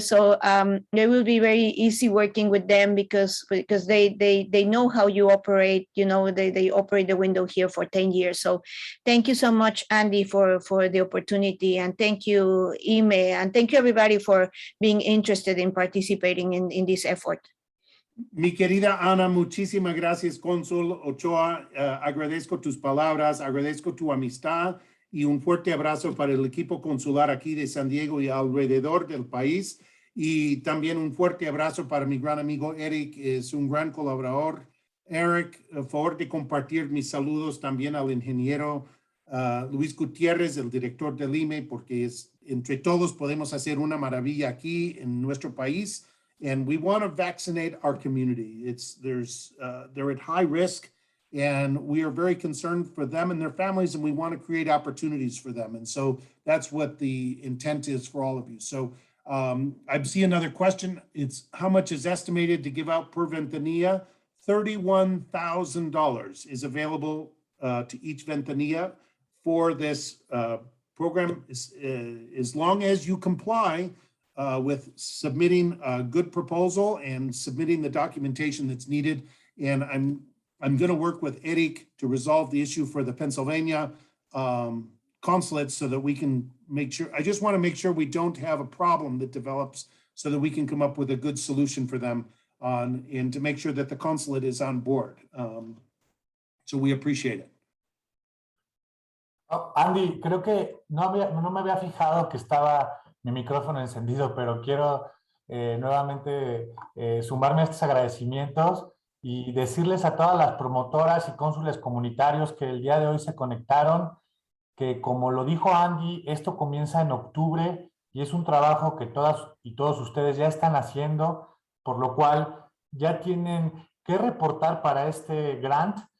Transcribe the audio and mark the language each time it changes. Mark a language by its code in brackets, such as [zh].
[en] So they will be very easy working with them because they know how you operate. They operate the window here for 10 years. So thank you so much, Andy, for the opportunity. And thank you, Ime. And thank you, everybody, for being interested in participating in this effort. [es] Mi querida Ana, muchísimas gracias, Cónsul Ochoa. Agradezco tus palabras, agradezco tu amistad y un fuerte abrazo para el equipo consular aquí de San Diego y alrededor del país. Y también un fuerte abrazo para mi gran amigo Eric, es un gran colaborador. Eric, a favor de compartir mis saludos también al ingeniero Luis Gutiérrez, el director del IME, porque entre todos podemos hacer una maravilla aquí en nuestro país. [en] And we want to vaccinate our community. They're at high risk, and we are very concerned for them and their families, and we want to create opportunities for them. And so that's what the intent is for all of you. So I see another question. It's how much is estimated to give out per Ventanilla? $31,000 is available to each Ventanilla for this program, as long as you comply with submitting a good proposal and submitting the documentation that's needed. And I'm going to work with Eric to resolve the issue for the Pennsylvania consulates so that we can make sure, I just want to make sure we don't have a problem that develops so that we can come up with a good solution for them and to make sure that the consulate is on board. So we appreciate it. [es] Oh, Andy, creo que no me había fijado que estaba mi micrófono encendido, pero quiero nuevamente sumarme a estos agradecimientos y decirles a todas las promotoras y cónsules comunitarios que el día de hoy se conectaron, que como lo dijo Andy, esto comienza en octubre y es un trabajo que todas y todos ustedes ya están haciendo, por lo cual ya tienen que reportar para este grant.